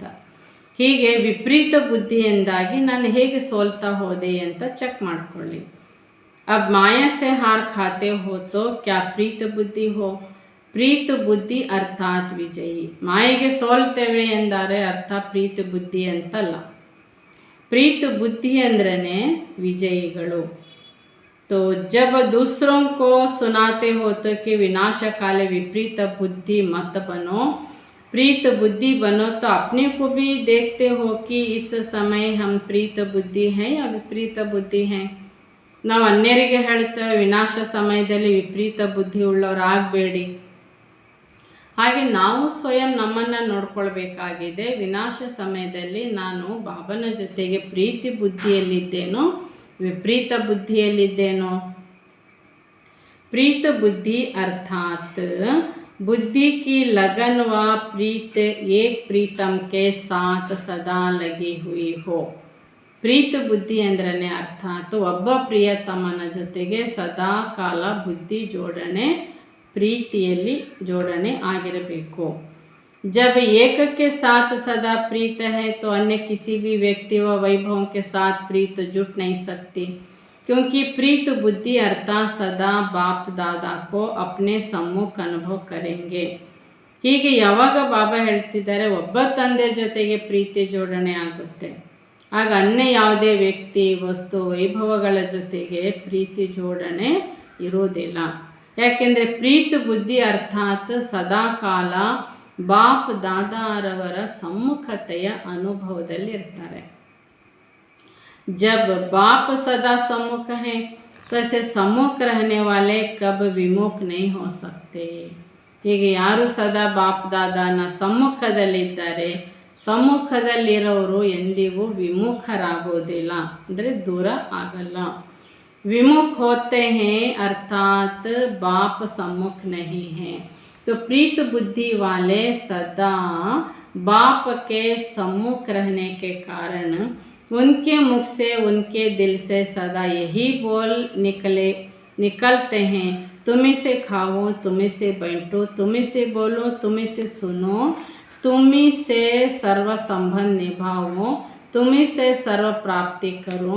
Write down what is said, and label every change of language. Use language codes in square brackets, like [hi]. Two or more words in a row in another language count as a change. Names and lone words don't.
[kn] ಹೀಗೆ ವಿಪರೀತ ಬುದ್ಧಿ ಎಂದಾಗಿ ನಾನು ಹೇಗೆ ಸೋಲ್ತಾ ಹೋದೆ ಅಂತ ಚೆಕ್ ಮಾಡಿಕೊಳ್ಳಿ. [hi] अब माया से हार खाते हो तो क्या प्रीत बुद्धि हो. [kn] ಪ್ರೀತ ಬುದ್ಧಿ ಅರ್ಥಾತ್ ವಿಜಯಿ. ಮಾಯೆಗೆ ಸೋಲ್ತೇವೆ ಎಂದರೆ ಅರ್ಥ ಪ್ರೀತ ಬುದ್ಧಿ ಅಂತಲ್ಲ. ಪ್ರೀತ ಬುದ್ಧಿ ಅಂದ್ರೇ ವಿಜಯಿಗಳು. [hi] तो जब दूसरों को सुनाते हो तो कि विनाश काले विपरीत बुद्धि मत बनो, प्रीत बुद्धि बनो, तो अपने को भी देखते हो कि इस समय हम प्रीत बुद्धि हैं या विपरीत बुद्धि हैं. [kn] ನಾವು ಅನ್ಯರಿಗೆ ಹೇಳ್ತೇವೆ ವಿನಾಶ ಸಮಯದಲ್ಲಿ ವಿಪರೀತ ಬುದ್ಧಿ ಉಳ್ಳವರಾಗಬೇಡಿ. ಹಾಗೆ ನಾವು ಸ್ವಯಂ ನಮ್ಮನ್ನು ನೋಡ್ಕೊಳ್ಬೇಕಾಗಿದೆ. ವಿನಾಶ ಸಮಯದಲ್ಲಿ ನಾನು ಬಾಬನ ಜೊತೆಗೆ ಪ್ರೀತಿ ಬುದ್ಧಿಯಲ್ಲಿದ್ದೇನೋ ವಿಪರೀತ ಬುದ್ಧಿಯಲ್ಲಿದ್ದೇನೋ. [hi] प्रीत बुद्धि अर्थात बुद्धि की लगन व प्रीत एक प्रीतम के साथ सदा लगी हुई हो. [kn] ಪ್ರೀತ ಬುದ್ಧಿ ಅಂದ್ರೆ ಅರ್ಥಾತ್ ಒಬ್ಬ ಪ್ರಿಯತಮನ ಜೊತೆಗೆ ಸದಾ ಕಾಲ ಬುದ್ಧಿ ಜೋಡಣೆ ಪ್ರೀತಿಯಲ್ಲಿ ಜೋಡಣೆ ಆಗಿರಬೇಕು. [hi] जब एक के साथ सदा प्रीत है तो अन्य किसी भी व्यक्ति व वैभव के साथ प्रीत जुट नहीं सकती, क्योंकि प्रीत बुद्धि अर्थात सदा बाप दादा को अपने सम्मुख अनुभव करेंगे. [kn] ಹೀಗೆ ಯಾವಾಗ ಬಾಬಾ ಹೇಳ್ತಿದ್ದಾರೆ ಒಬ್ಬ ತಂದೆ ಜೊತೆಗೆ ಪ್ರೀತಿ ಜೋಡಣೆ ಆಗುತ್ತೆ, ಆಗ ಅನ್ಯ ಯಾವುದೇ ವ್ಯಕ್ತಿ ವಸ್ತು ವೈಭವಗಳ ಜೊತೆಗೆ ಪ್ರೀತಿ ಜೋಡಣೆ ಇರೋದಿಲ್ಲ. ಯಾಕೆಂದರೆ ಪ್ರೀತ ಬುದ್ಧಿ ಅರ್ಥಾತ್ ಸದಾ ಕಾಲ ಬಾಪ್ ದಾದಾರವರ ಸಮ್ಮುಖತೆಯ ಅನುಭವದಲ್ಲಿ ಇರ್ತಾರೆ. [hi] जब बाप सदा सम्मुख है तो ऐसे सम्मुख रहने वाले कब विमुख नहीं हो सकते. [kn] ಹೀಗೆ ಯಾರು ಸದಾ ಬಾಪ್ ದಾದಾನ ಸಮ್ಮುಖದಲ್ಲಿದ್ದಾರೆ, ಸಮ್ಮುಖದಲ್ಲಿರೋರು ಎಂದಿಗೂ ವಿಮುಖರಾಗೋದಿಲ್ಲ, ಅಂದರೆ ದೂರ ಆಗಲ್ಲ. [hi] विमुख होते हैं अर्थात बाप सम्मुख नहीं है. तो प्रीत बुद्धि वाले सदा बाप के सम्मुख रहने के कारण उनके मुख से उनके दिल से सदा यही बोल निकलते हैं, तुम्ही से खाओ, तुम्ही से बैठो, तुम्ही से बोलो, तुम्ही से सुनो, तुम्ही से सर्व संबंध निभाओ, तुम्ही से सर्व प्राप्ति करो.